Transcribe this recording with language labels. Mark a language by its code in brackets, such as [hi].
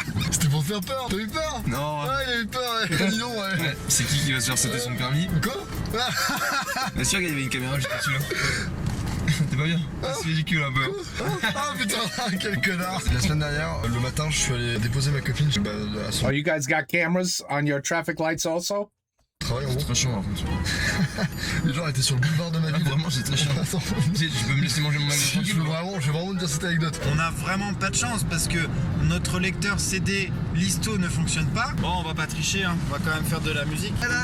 [fr] C'était pour faire peur. T'as eu peur? Non. Ouais, il a eu peur, ouais. Dis donc, ouais. C'est qui va se faire sauter son permis? Quoi? Bien sûr qu'il y avait une caméra juste dessus là. T'es pas bien? C'est ridicule un peu. Ah putain, quel connard. La semaine dernière, le matin, je suis allé déposer ma copine à son [en] Oh, you guys got cameras on your traffic lights also? [fr] travail en gros. C'est très chiant par contre. Les gens étaient sur le boulevard de ma ville. Vraiment, c'est très chiant. Tu peux me laisser manger mon McDo? Je veux vraiment te dire cette anecdote. On a vraiment pas de chance parce que notre lecteur CD Listo ne fonctionne pas. Bon, on va pas tricher, hein. On va quand même faire de la musique.